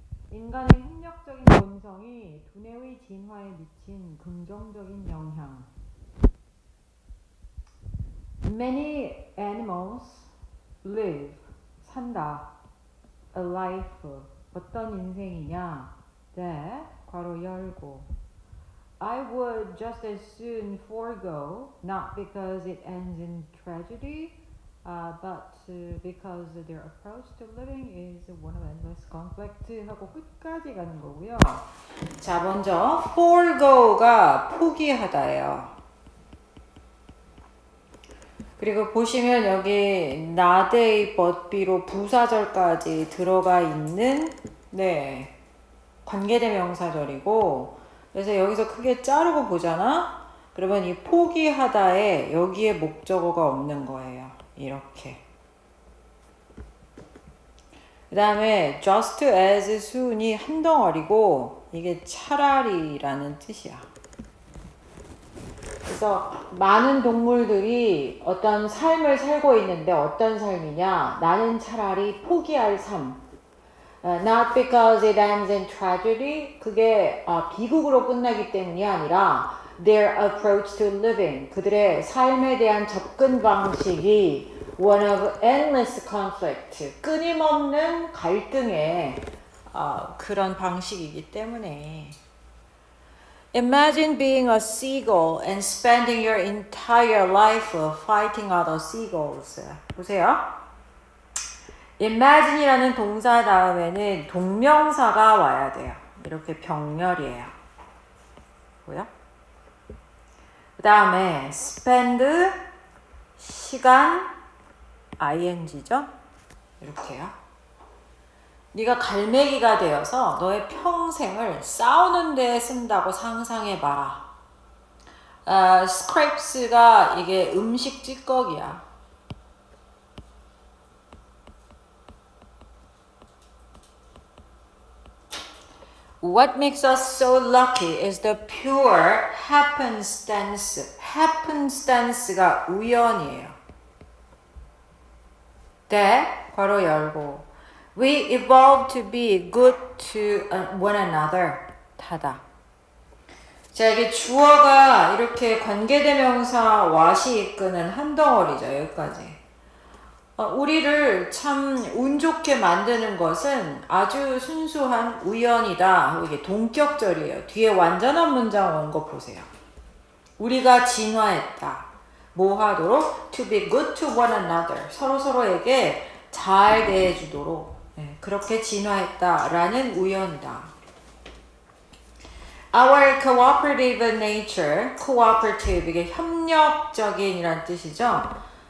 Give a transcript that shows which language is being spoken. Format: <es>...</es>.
<ko>인간의 협력적인 본성이 두뇌의 진화에 미친 긍정적인 영향.</ko> <en>Many animals live,</en> <ko>산다,</ko> <en>a life,</en> <ko>어떤 인생이냐,</ko> <en>that,</en> <ko>괄호 열고,</ko> <en>I would just as soon forego, not because it ends in tragedy, but because their approach to living is one of endless conflict</en> <ko>하고 끝까지 가는 거고요. 자, 먼저 forego가 포기하다예요. 그리고 보시면 여기 not a but be로 부사절까지 들어가 있는 네 관계대명사절이고, 그래서 여기서 크게 자르고 보잖아? 그러면 이 포기하다에 여기에 목적어가 없는 거예요. 이렇게. 그 다음에 just as soon이 한 덩어리고 이게 차라리라는 뜻이야. 그래서 많은 동물들이 어떤 삶을 살고 있는데 어떤 삶이냐? 나는 차라리 포기할 삶.</ko> <en>Not because it ends in tragedy.</en> <ko>그게 비극으로 끝나기 때문이 아니라</ko> <en>their approach to living.</en> <ko>그들의 삶에 대한 접근 방식이</ko> <en>one of endless conflict.</en> <ko>끊임없는 갈등의 그런 방식이기 때문에.</ko> <en>Imagine being a seagull and spending your entire life fighting other seagulls.</en> <ko>보세요. imagine이라는 동사 다음에는 동명사가 와야 돼요. 이렇게 병렬이에요. 뭐야? 그 다음에 spend, 시간, ing죠? 이렇게요. 네가 갈매기가 되어서 너의 평생을 싸우는 데 쓴다고 상상해봐라. scrapes가 이게 음식 찌꺼기야.</ko> <en>What makes us so lucky is the pure happenstance.</en> <ko>happenstance가 우연이에요.</ko> <en>that,</en> <ko>괄호 열고,</ko> <en>we evolved to be good to one another.</en> <ko>닫아. 자, 이게 주어가 이렇게 관계대명사 what이 이끄는 한 덩어리죠. 여기까지. 우리를 참 운 좋게 만드는 것은 아주 순수한 우연이다. 이게 동격절이에요. 뒤에 완전한 문장 온 거 보세요. 우리가 진화했다. 뭐 하도록?</ko> <en>To be good to one another.</en> <ko>서로서로에게 잘 대해주도록. 네, 그렇게 진화했다라는 우연이다.</ko> <en>Our cooperative nature. cooperative.</en> <ko>이게 협력적인이란 뜻이죠.</ko>